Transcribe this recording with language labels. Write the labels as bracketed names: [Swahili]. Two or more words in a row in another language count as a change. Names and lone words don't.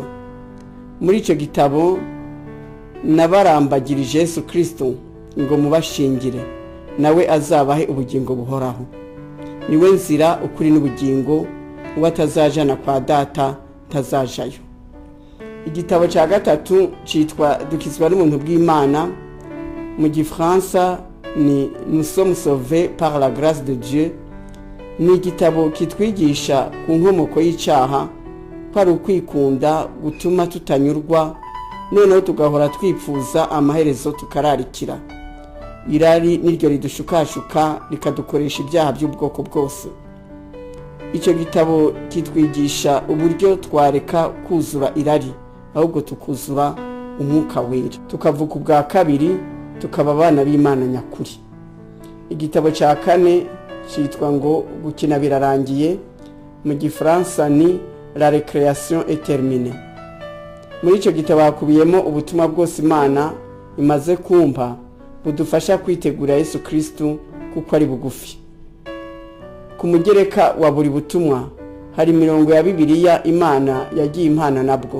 [Kinyarwanda] Muri icyo gitabo nabarambagirije Yesu Kristo ngo mubashingire, nawe azabahe ubugingo buhoraho. Niwe nzira, ukuri n'ubugingo, ubatazajana kwa data tazajayo. Igitabo cya gatatu cyitwa Dukizwa n'ubuntu bw'Imana, mu Gifaransa ni Nous sommes sauvés par la grâce de Dieu. Ni igitabo kitwigisha ku nkomoko y'icyaha, ko ari ukwikunda gutuma tutanyurwa, noneho tugahora twipfuza amaherezo tukararikira. Irari niryo ridushukashuka rikadukoresha ibyaha by'ubwoko bwose. Icyo gitabo kitwigisha uburyo twareka kuzura irari, ahubwo tukuzura umwuka wera, tukavuka ubwa kabiri, tukaba abana b'Imana nyakuri. Igitabo cya kane cyitwa ngo Gukina birarangiye, mu Gifaransa ni La récréation est terminée. Muri icyo gitabo hakubiyemo ubutumwa bwose Imana imaze kumpa budufasha kwitegura Yesu Kristo kuko ari bugufi. Ku mugereka wa buri butumwa hari mirongo ya Bibiliya Imana yagiye impana nabwo.